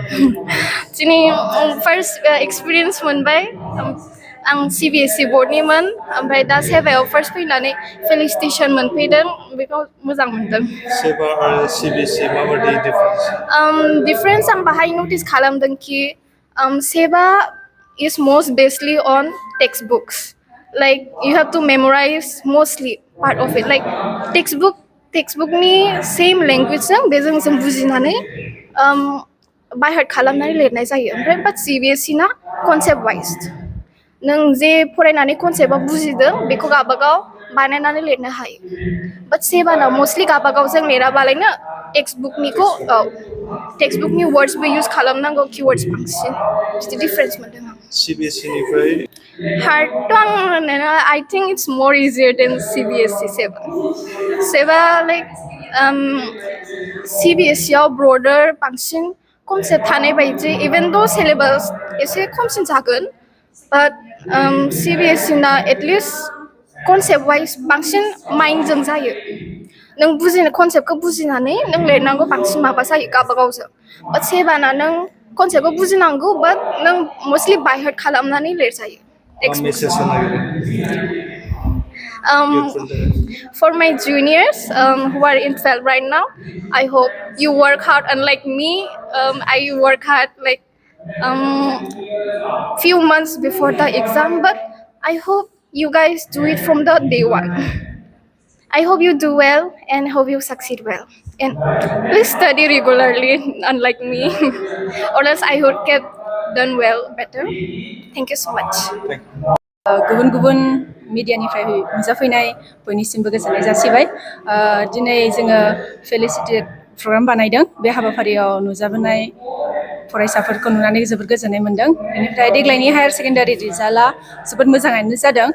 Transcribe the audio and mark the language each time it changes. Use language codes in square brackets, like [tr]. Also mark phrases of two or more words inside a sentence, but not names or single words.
[brx] दिनै [en] first experience [brx] मोनबाय. आं CBSE बोर्डनिमोन ओमफ्राय दा सेबायाव फार्स्ट फैनानै फेलिसिटेसन मोनफैदों बेखौ मोजां मोनदों. सेबा आरो CBSE माबादि डिफारेन्स? डिफारेन्स आं बाहाय नटिस खालामदों कि सेबा [en] is most basically on textbooks. [brx] Like you have to memorize mostly part of it. Like textbookनि [en] same language [brx] जों बुजिनानै [en] by heart [brx] खालामनानै लिरनाय जायो. ओमफ्राय but CBSE ना [en] concept wise. [brx] नों जे फरायनानै कनसेप्टआव बुजिदों बेखौ गावबागाव बानायनानै लिरनो हायो. बाट सेबाना मस्टलि गावबागाव जों लिराबालायनो टेक्सटबुकनि वर्ड्सबो इउज खालामनांगौ किवर्ड्स बांसिन बिदि डिफारेन्स मोनदों आं. CBSE निफ्राय हार्डथ' आं [en] I think it's more easier than CBSE [brx] सेबा लाइक CBSE आव ब्रडार बांसिन कनसेप्ट थानाय बायदि [en] even the syllabus [brx] एसे खमसिन जागोन. बाट CBSE ना [en] at least concept wise [brx] बांसिन माइन्डजों जायो. नों कनसेप्टखौ बुजिनानै नों लिरनांगौ बांसिन माबा जायो गावबागावजों. बाट सेबाना नों कनसेप्टखौ बुजिनांगौ बाट नों मस्टलि [en] by heart [brx] खालामनानै लिरजायो. [en] For my juniors who are in 12 right now, I hope you work hard. Unlike me, I work hard like few months before the exam, but I hope you guys do it from the day one. I hope you do well and hope you succeed well. And please study regularly, unlike me, or else I would get done well better. Thank you so much. [brx] गुबुन गुबुन मिडियानिफ्राय नुजाफैनाय बयनिसिमबो गोजोननाय जासिबाय. दिनै जोङो फेलिसिटेट प्रग्राम बानायदों. बे हाबाफारियाव नुजाबोनाय फरायसाफोरखौ नुनानै जोबोद गोजोननाय मोनदों. बेनिफ्राय देग्लायनि हायार सेकेन्डारि रिजाल्टआ जोबोद मोजाङानो जादों.